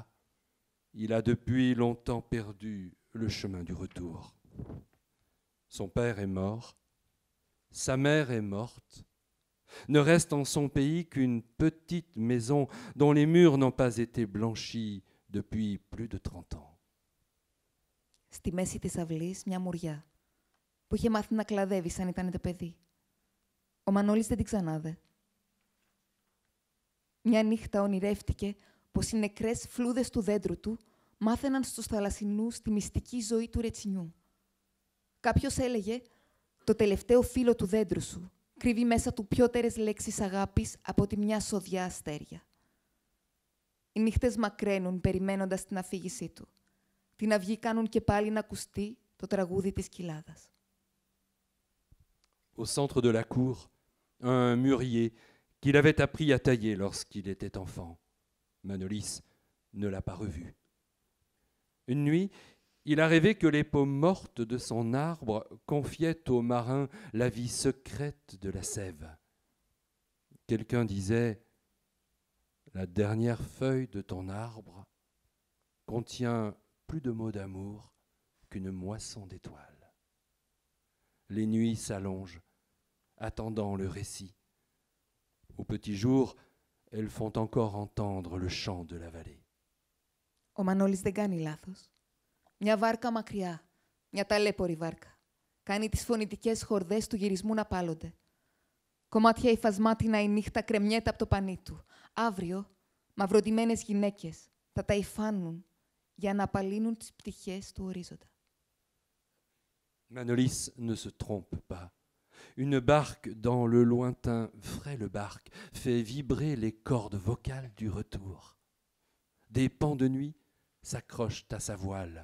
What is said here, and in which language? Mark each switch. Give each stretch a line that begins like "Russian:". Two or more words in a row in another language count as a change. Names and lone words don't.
French: Il a depuis longtemps perdu le chemin du retour. Son père est mort, sa mère est morte. Ne reste en son pays qu'une petite maison dont les murs n'ont pas été blanchis depuis plus de 30 ans.
Greek: Στη μέση της αυλής μια μουριά που είχε μάθει να κλαδεύει σαν ήταν το παιδί. Ο Μανώλης δεν την ξανάδε. Μια νύχτα ονειρεύτηκε πως οι νεκρές φλούδες του δέντρου του μάθαιναν στους θαλασσινούς τη μυστική ζωή του ρετσινιού. Κάποιος έλεγε «Το τελευταίο φύλλο του δέντρου σου κρύβει μέσα του πιότερες λέξεις αγάπης από τη μια σοδιά αστέρια». Οι νύχτες μακραίνουν περιμένοντας την αφήγησή του. Την αυγή κάνουν και πάλι να ακουστεί το τραγούδι της κοιλάδας.
French: Au centre de la cour, un mûrier qu'il avait appris à tailler lorsqu'il était enfant. Manolis ne l'a pas revu. Une nuit, il a rêvé que les peaux mortes de son arbre confiaient aux marins la vie secrète de la sève. Quelqu'un disait « La dernière feuille de ton arbre contient plus de mots d'amour qu'une moisson d'étoiles. » Les nuits s'allongent, attendant le récit. Au petit jour, elles font encore entendre le chant de la vallée.
Greek: Ο Μανώλης δεν κάνει λάθος. Μια βάρκα μακριά, μια ταλέπορη βάρκα. Κάνει τις φωνητικές χορδές του γυρισμού να πάλλονται. Κομμάτια υφασμάτινα η νύχτα κρεμιέται από το πανί του. Αύριο, μαυροντημένες γυναίκες θα τα υφάνουν για να απαλύνουν τις πτυχές του ορίζοντα.
French: Manolis ne se trompe pas. Une barque dans le lointain Fray-le-Barque fait vibrer les cordes vocales du retour. Des pans de nuit s'accrochent à sa voile.